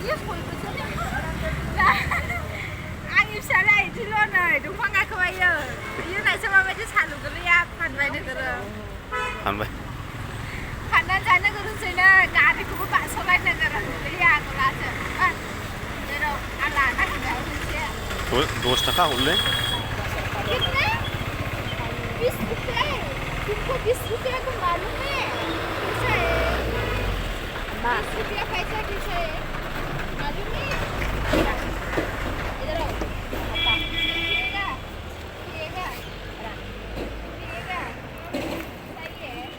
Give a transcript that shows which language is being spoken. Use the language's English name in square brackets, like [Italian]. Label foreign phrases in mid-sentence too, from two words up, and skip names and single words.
[Bodo] आंनि फिसाला इदिल' नै दंफां गाखोबायो इयो नायसो माबायदि सालु गोलैया फानबाय नोगोरो फानबाय फाननानै जानो गोरोंसैनो गारिखौबो बारस'लायनो नोगोरो गोलैया आगलासो जेराव आं लाना होबाय मोनसे 10 थाखा हरलै [Hindi] कितने 20 रुपए तुमको 20 रुपए को मालूम है कैसा है 20 रुपया पैसा कैसा है मालूम है इधर आओ पिएगा पिएगा पिएगा सही है